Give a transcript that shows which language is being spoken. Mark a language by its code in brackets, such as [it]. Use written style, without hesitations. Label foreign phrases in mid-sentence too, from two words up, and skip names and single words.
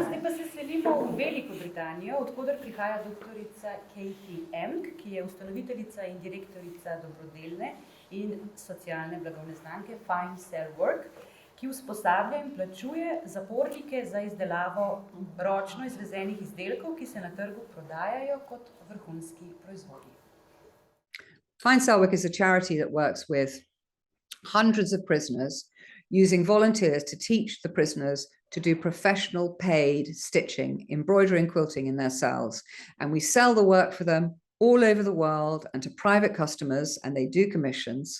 [sl] Zdaj pa se selimo v Veliko Britanijo, odkoder prihaja doktorica Katie Emk, ki je ustanoviteljica in direktorica dobrodelne in socialne blagovne znamke Fine Cell Work, ki usposablja in plačuje zapornike za izdelavo ročno izvezenih izdelkov, ki se na trgu prodajajo kot vrhunski proizvodi. [en] Fine Cell Work is a charity that works with hundreds of prisoners using volunteers to teach the prisoners to do professional paid stitching, embroidery and quilting in their cells. And we sell the work for them all over the world and to private customers, and they do commissions.